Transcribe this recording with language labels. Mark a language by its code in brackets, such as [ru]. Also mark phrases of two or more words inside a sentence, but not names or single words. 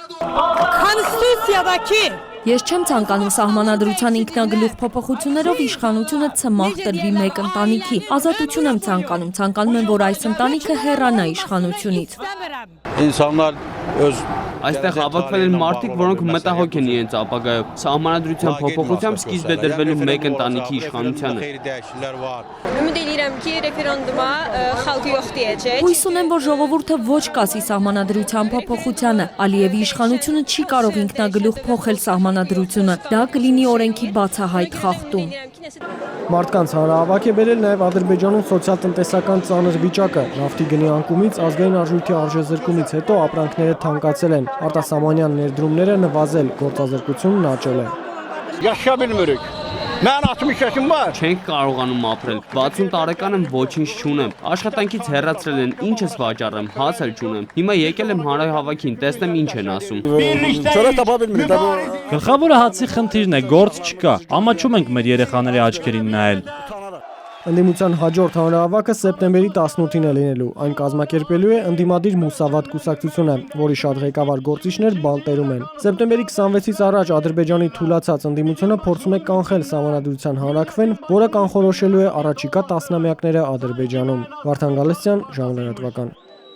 [hy] Ես չեմ ցանկանում սահմանադրության ինքնագլուխ փոփոխություններով իշխանությունը ցմահ տրվի մեկ ընտանիքի։ Ազատություն եմ ցանկանում եմ, որ այս ընտանիքը հեռանա իշխանությունից։ Այստեղ հավաքվել են մարդիկ, որոնք մտահոգ են իրենց ապագայով։ Սահմանադրության փոփոխությամբ սկիզբ է դրվելու մեկ ընտանիքի իշխանությանը։ [az] Ümid edirəm ki, referenduma xalq yox deyəcək։ [hy] Հույս ունեմ, որ ժողովուրդը ոչ կասի սահմանադրության փոփոխությանը։ Ալիևի իշխանությունը չի կարող ինքնագլուխ փոխել սահմանադրությունը։ Դա կլինի օրենքի բացահայտ խախտում։ Մարդկանց հանրահավաք է բերել նաև Ադրբեջանում սոցիալ-տնտեսական ծանր վիճակը։ Նավթի գնի անկումից, ազգային արժույթի արժեզրկումից հետո ապրանքները թանկացել են, արտասահմանյան ներդրումները նվազել, գործազրկությունն աճել է։ [az] Yaşaya bilmirik. Mən 60 yaşım var. [hy] Չենք կարողանում ապրել։ 60 տարեկան եմ, ոչինչ չունեմ։ Աշխատանքից հեռացրել են, ինչ ես վաճառեմ, հաց էլ չունեմ։ Հիմա եկել եմ հանրահավաքին, տեսնեմ ինչ են ասում։ [az] Çörək tapa bilmirik. [hy] Գլխավորը հացի խնդիրն է, գործ չկա։ Ամաչում ենք մեր երեխաների աչքերին նայել։ Ընդդիմության հաջորդ հանրահավաքը սեպտեմբերի 18-ին է լինելու։ Այն կազմակերպելու է ընդդիմադիր Մուսավատ կուսակցությունը, որի շատ ղեկավար գործիչներ բանտերում են։ Սեպտեմբերի 26-ից առաջ Ադրբեջանի թուլացած ընդդիմությունը փորձում է կանխել սահմանադրության հանրաքվեն, որը կանխորոշելու է առաջիկա տասնամյակները Ադրբեջանում։ Վարդան Գալստյան, Ժամանակ լրատվական։